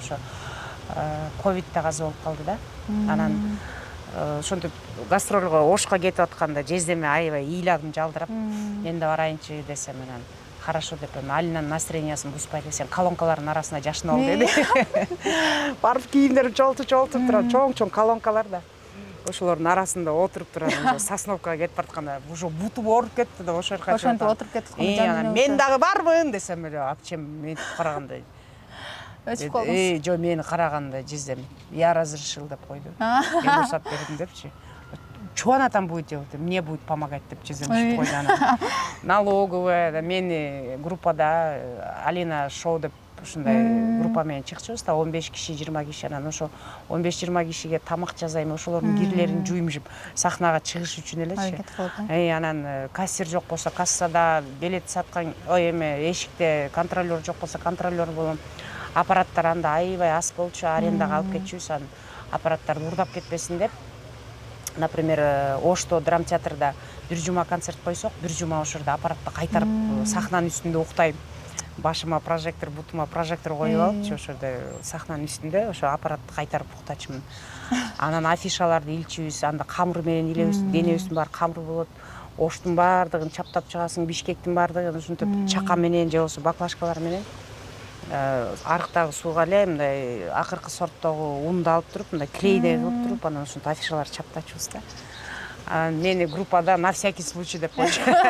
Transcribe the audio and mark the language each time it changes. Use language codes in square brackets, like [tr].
[ky] Ошо ковидте каза болуп калды да. Анан ошентип гастролго Ошко кетип атканда жездеме аябай ыйлагым жалдырап, мен да барайынчы десем, анан хорошо деп, Алинанын настроениясын бузбайлы, сен колонкалардын арасына жашынып ал деди. Барып кийимдерим чолтуп турат, чоң колонкалар да. Ошолордун арасында отуруп турам, Сосновкага кетип баратканда, уже бутум ооруп кетти да, ошо жерге ошентип отуруп кетип мен дагы бармын десем эле, акчем ментип караганда. Өчүп калдыңыз. Жо мени караганда жездем, [ru] я разрешил [ky] деп койду. Мен уруксат бердим депчи. [ru] Чего она там будет делать? Мне будет помогать [ky] деп жездем чыгып койду анан. Налоговая, мени группада Алина шоу деп ушундай группа менен чыкчубуз да, 15 киши, 20 киши. Анан ошо 15-20 кишиге тамак жасайм, ошолордун кирлерин жуйм жуп сахнага чыгыш үчүн элечи. Анан кассир жок болсо кассада, билет саткан, эшикте контролер жок болсо контролер болом. Аппараттар анда аябай аз болчу, арендага алып кетчүбүз, анан аппараттарды урдап кетпесин деп. Например, Ошто драм театрда бир жума концерт койсок, бир жума ошо жерде аппаратты кайтарып сахнанын үстүндө уктайм. Башыма прожектор, бутума прожектор коюп алып, ошо жерде сахнанын үстүндө ошо аппаратты кайтарып уктачумун. Анан афишаларды илчүбүз, анда камыр менен илебиз, денебиздин баары камыр болот. Оштун баардыгын чаптап чыгасың, Бишкектин баардыгын ушинтип чака менен же болбосо баклажкалар менен арыктагы сууга эле мындай акыркы сорттогу унду алып туруп, мындай клейдей кылып туруп, анан ушинтип афишаларды чаптачубуз да. Мени группада [ru] на всякий случай [ky] деп койчу.